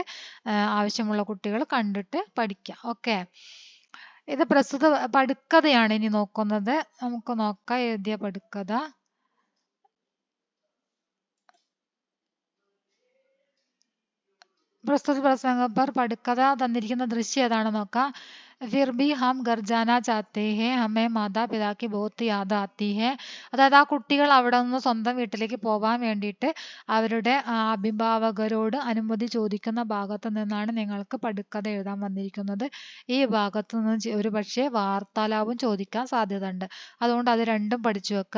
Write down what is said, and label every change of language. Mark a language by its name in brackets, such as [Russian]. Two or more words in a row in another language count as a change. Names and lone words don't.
[Malayalam] ആവശ്യമുള്ള കുട്ടികൾ കണ്ടിട്ട് പഠിക്കാം. ഓക്കെ, ഇത് പ്രസ്തുത പടുക്കഥയാണ് ഇനി നോക്കുന്നത്. നമുക്ക് നോക്കാം എഴുതിയ പടുക്കഥ. [Hindi] प्रस्तुत प्रसंग पर [Malayalam] പടുക്കഥ തന്നിരിക്കുന്ന ദൃശ്യം ഏതാണ് നോക്കാം. [Hindi] फिर भी हम घर जाना चाहते हैं, हमें മാതാപിതാ की बहुत याद आती है. [Malayalam] അതായത് ആ കുട്ടികൾ അവിടെ നിന്ന് സ്വന്തം വീട്ടിലേക്ക് പോകാൻ വേണ്ടിയിട്ട് അവരുടെ അഭിഭാവകരോട് അനുമതി ചോദിക്കുന്ന ഭാഗത്ത് നിന്നാണ് നിങ്ങൾക്ക് പടുക്കഥ എഴുതാൻ വന്നിരിക്കുന്നത്. ഈ ഭാഗത്ത് നിന്ന് ഒരു പക്ഷേ വാർത്താലാപം ചോദിക്കാൻ സാധ്യതയുണ്ട്. അതുകൊണ്ട് അത് രണ്ടും പഠിച്ചു വെക്കുക.